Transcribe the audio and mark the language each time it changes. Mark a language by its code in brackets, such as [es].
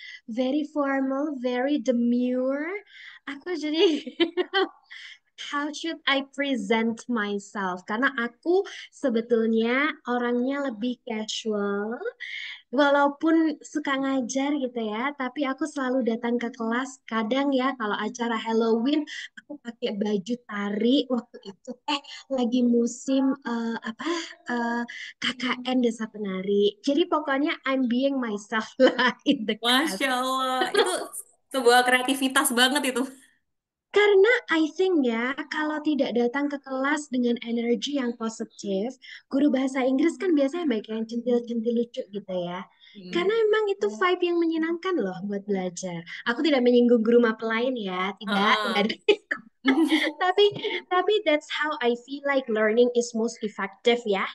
[en] Very formal, very demure. [id] Aku jadi [en] how should I present myself? [id] Karena aku sebetulnya orangnya lebih casual. Walaupun suka ngajar gitu ya, tapi aku selalu datang ke kelas. Kadang ya kalau acara Halloween, aku pakai baju tari waktu itu. Lagi musim eh, KKN Desa Penari. Jadi pokoknya [en] I'm being myself lah in the class. [id] Masya Allah, itu sebuah kreativitas banget itu. Karena [en] I think [id] ya, kalau tidak datang ke kelas dengan energi yang positif, guru bahasa Inggris kan biasanya baik yang centil-centil lucu gitu ya. Hmm. Karena emang itu vibe yang menyenangkan loh buat belajar. Aku tidak menyinggung guru mapel lain ya, tidak Heeh. ada. Tapi tapi [en] that's how I feel like learning is most effective ya.